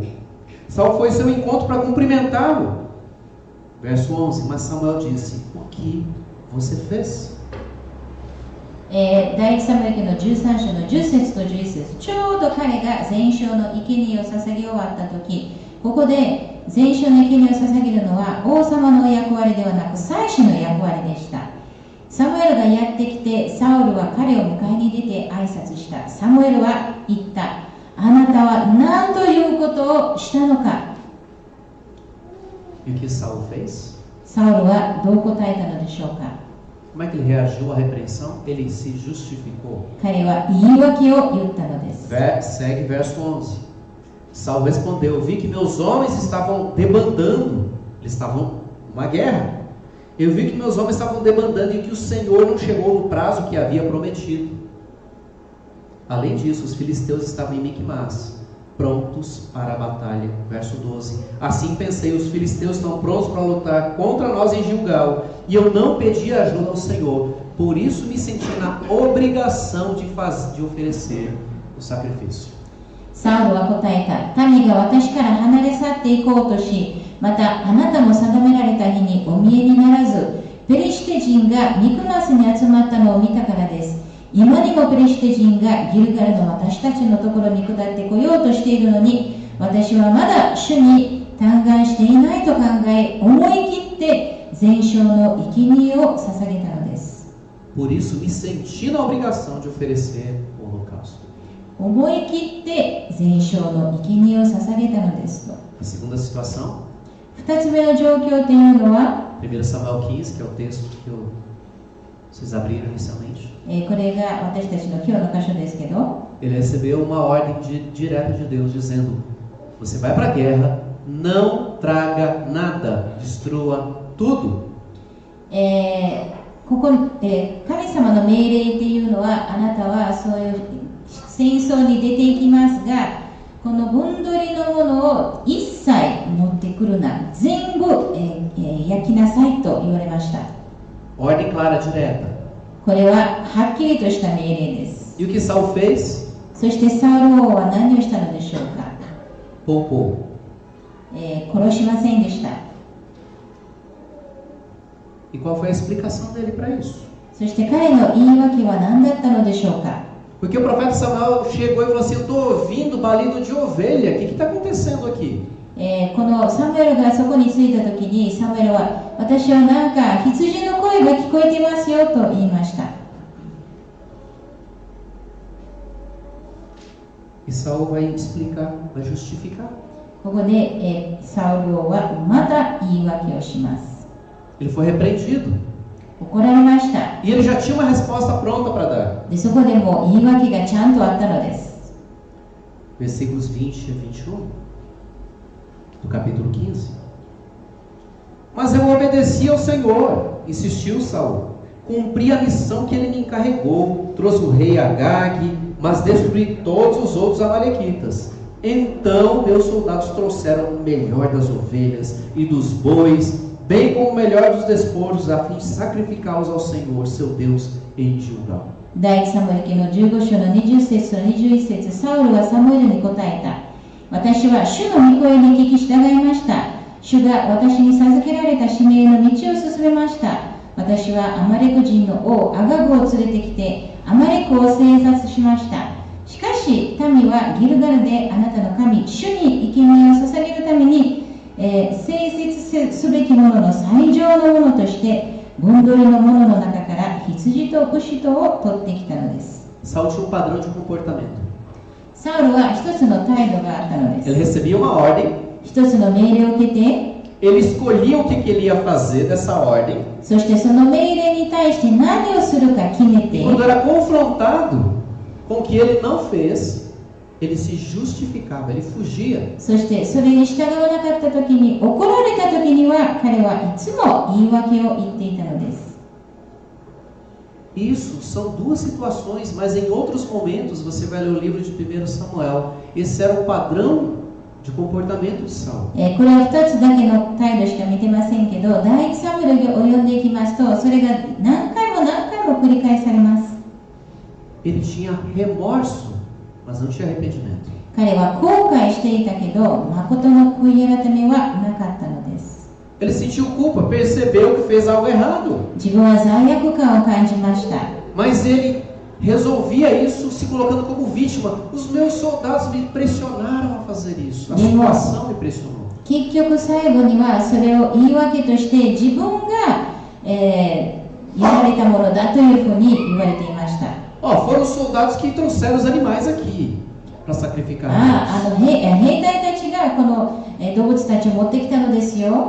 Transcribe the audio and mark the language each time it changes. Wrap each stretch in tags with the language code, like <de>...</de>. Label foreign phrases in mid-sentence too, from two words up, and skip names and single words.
<pt>Saul foi ao seu encontro para cumprimentá-lo. Verso 11, mas Samuel disse: o que você fez?</pt> <ja>第一サムエル記の13章の10節と11節、ちょうど彼が全焼の生贄を捧げ終わった時、ここで全焼の生贄を捧げるのは王様の役割ではなく祭司の役割でした。サムエルがやってきて、サウルは彼を迎えに出て挨拶した。サムエルは言った。あなたは何ということをしたのか。</ja> <pt>E o que Saul fez?</pt> <ja>サウルはどう答えたのでしょうか。</ja> <pt>Como é que ele reagiu à repreensão? Ele se justificou.</pt> <ja>彼は言い訳を言ったのです。</ja> <pt>Segue verso 11. Saul respondeu: eu vi que meus homens estavam debandando. Eles estavam numa guerra. Eu vi que meus homens estavam debandando e que o Senhor não chegou no prazo que havia prometido. Além disso, os filisteus estavam em Micmas, prontos para a batalha. Verso 12. Assim pensei, os filisteus estão prontos para lutar contra nós em Gilgal, e eu não pedi ajuda ao Senhor. Por isso me senti na obrigação de oferecer o sacrifício.</pt> <ja>サウルは答えた。民が私から離れ去っていこうとし、またあなたも定められた日にお見えにならず、ペリシテ人がミクマスに集まったのを見たからです。今にもペリシテ人がギルガルの私たちのところに下ってこようとしているのに、私はまだ主に嘆願していないと考え、思い切って全焼の生贄を捧げたのです。</ja> <pt>Por isso me senti na obrigação de oferecer o holocausto.</pt> <ja>思い切って全焼の生贄を捧げたのですと。</ja> <pt>A segunda situação,</pt> <ja>2 つ目の状況というのは、</ja> <pt>1 Samuel 15, que é o texto que vocês abriram inicialmente.</pt> <ja>これが私たちの今日の箇所ですけど、</ja> <pt>Ele recebeu uma ordem direta de Deus dizendo: você vai para a guerra, não traga nada, destrua tudo.</pt> <ja>ここ、神様の命令っていうのは、あなたはそういう戦争に出ていきますが、この分取りのものを一切持ってくるな、全部、焼きなさいと言われました。</ja> <pt>Ordem clara, direta.</pt> <ja>これははっきりとした命令です。</ja> <pt>E o que Saul fez?</pt> <ja>そしてサウル王は何をしたのでしょうか。</ja> <pt>Poupou.</pt> <ja>殺しませんでした。</ja> <pt>E qual foi a explicação dele para isso?</pt> <ja>そして彼の言い訳は何だったのでしょうか。</ja> <pt>Porque o profeta Samuel chegou e falou assim: eu estou ouvindo balido de ovelha, o que está acontecendo aqui?</pt> <ja>このサムエルがそこに着いた時に、サムエルは、私はなんか羊の声が聞こえてますよと言いました。</ja> <pt>E Saul vai explicar, vai justificar.</pt> <ja>ここで、サウル王はまた言い訳をします。</ja> <pt>Ele foi repreendido.</pt> <ja>怒られました。</ja> <pt>E ele já tinha uma resposta pronta para dar.</pt> <ja>で、そこでも言い訳がちゃんとあったのです。</ja> <pt>Versículos 20 a 21 do capítulo 15. Mas eu obedeci ao Senhor, insistiu Saul. Cumpri a missão que ele me encarregou. Trouxe o rei Agag, mas destruí todos os outros amalequitas. Então meus soldados trouxeram o melhor das ovelhas e dos bois, bem como o melhor dos despojos, a fim de sacrificá-los ao Senhor, seu Deus, em Gilgal.</pt> <ja>第一サムエル記の15章の20節と21節、サウルはサムエルに答えた。私は主の御声に聞き従いました。主が私に授けられた使命の道を進めました。私はアマレク人の王アガグを連れてきて、アマレクを征殺しました。しかし民はギルガルであなたの神、主に生贄を捧げるために、聖節すべきものの最上のものとして、分取りのものの中から羊と牛とを取ってきたのです。</ja> <pt>Saul tinha um padrão de comportamento.</pt> <ja>サウルは一つの態度があったので</ja> <pt>Ele</pt> <ja>す。</ja> <pt>recebia uma ordem,</pt> <ja>一つの命令を受けて、</ja> <pt>ele escolhia o que ele ia fazer dessa ordem.</pt> <ja>そしてその命令に対して何をするか決めて、</ja> <pt>Quando era confrontado com o que ele não fez, ele se justificava, ele fugia.</pt> <ja>そしてそれに従わなかった時に、怒られた時には彼はいつも言い訳を言っていたのです。</ja> <pt>Isso são duas situações, mas em outros momentos você vai ler o livro de 1 Samuel. Esse era o padrão de comportamento de Saul.</pt> <ja>これは2つだけの態度しか見てませんけど、第一サムエルを読んでいきますと、それが何回</ja> <pt>Ele tinha remorso, mas não tinha arrependimento.</pt> <ja>彼は後悔していたけど、誠の悔い改めはなかったのです。</ja> <pt>Ele sentiu culpa, percebeu que fez algo errado.</pt> <ja>自分は罪悪感を感じました。</ja> <pt>Mas ele resolvia isso se colocando como vítima. Os meus soldados me pressionaram a fazer isso. A situação me pressionou.</pt> <ja>結局最後にはそれを言い訳として自分が、やられたものだというふうに言われていました。</ja> <pt>Foram os soldados que trouxeram os animais aqui para sacrificar.</pt> <ja>兵隊たちがこの、動物たちを持ってきたのですよ。</ja>